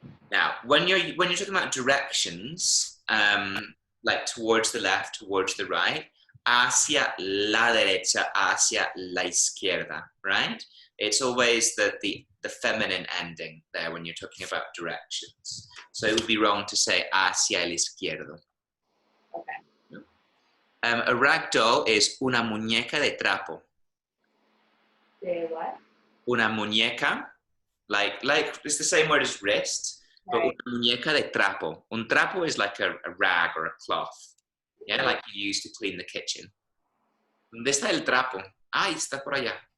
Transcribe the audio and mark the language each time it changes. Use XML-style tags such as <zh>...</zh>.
<en>Now, when you're talking about directions, like towards the left, towards the right,</en> <es>hacia la derecha, hacia la izquierda,</es> <en>right? It's always the feminine ending there when you're talking about directions. So it would be wrong to say</en> <es>hacia el izquierdo.</es> <en>Okay. A ragdoll is</en> <es>una muñeca de trapo.</es> <en>Say what? Una muñeca, like it's the same word as wrist, but Right.</en> <es>una muñeca de trapo.</es> <en>Un trapo is like a rag or a cloth, yeah, like you use to clean the kitchen.</en> <es>¿Dónde está el trapo? Ahí está por allá.</es>